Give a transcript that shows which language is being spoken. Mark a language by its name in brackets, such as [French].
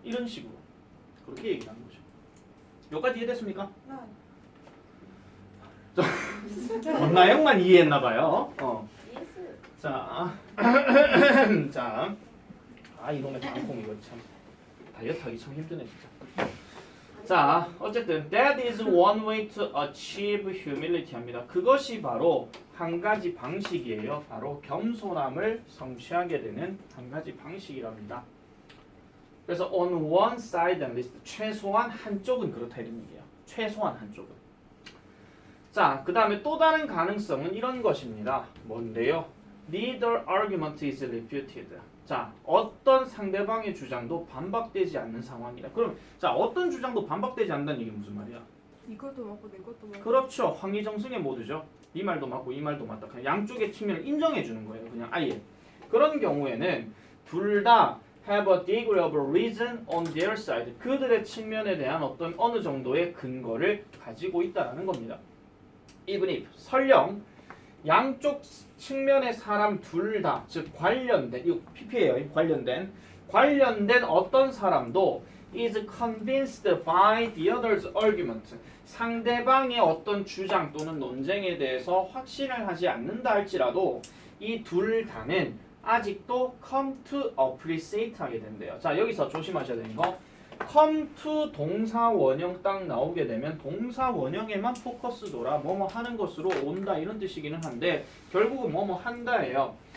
[Korean] 이런 식으로 그렇게 얘기를 하는 거죠. 여기까지 이해됐습니까? 나영만 이해했나봐요. 자, 자, 이놈의 땅콩 이거 참 다이어트하기 참 힘드네 진짜. 자, 어쨌든 [English] that is one way to achieve humility [Korean] 합니다. 그것이 바로 한 가지 방식이에요. 바로 겸손함을 성취하게 되는 한 가지 방식이랍니다. 그래서 [English] on one side at least [Korean] 최소한 한쪽은 그렇다 이런 얘기예요. 최소한 한쪽은. 자, 그 다음에 또 다른 가능성은 이런 것입니다. 뭔데요? [English] Neither argument is refuted. [Korean] 자, 어떤 상대방의 주장도 반박되지 않는 상황이다. 그럼 자, 어떤 주장도 반박되지 않는다는 얘기는 무슨 말이야? 이것도 맞고 내 것도 맞고. 그렇죠. 황희정승의 모드죠. 이 말도 맞고 이 말도 맞다. 그냥 양쪽의 측면을 인정해 주는 거예요. 그냥 아예. 그런 경우에는 둘 다 [English] have a degree of reason on their side. [Korean] 그들의 측면에 대한 어떤 어느 정도의 근거를 가지고 있다라는 겁니다. [English] even if [Korean] 설령 양쪽 측면의 사람 둘 다, 즉 관련된, 이거 PP예요. 관련된 어떤 사람도 [English] is convinced by the other's argument. [Korean] 상대방의 어떤 주장 또는 논쟁에 대해서 확신을 하지 않는다 할지라도 이 둘 다는 아직도 [English] come to appreciate [Korean] 하게 된대요. 자, 여기서 조심하셔야 되는 거 come to 동사 원형 딱 나오게 되면 동사 원형에만 포커스 둬라 뭐뭐 하는 것으로 온다 이런 뜻이기는 한데 결국은 뭐뭐 한다예요.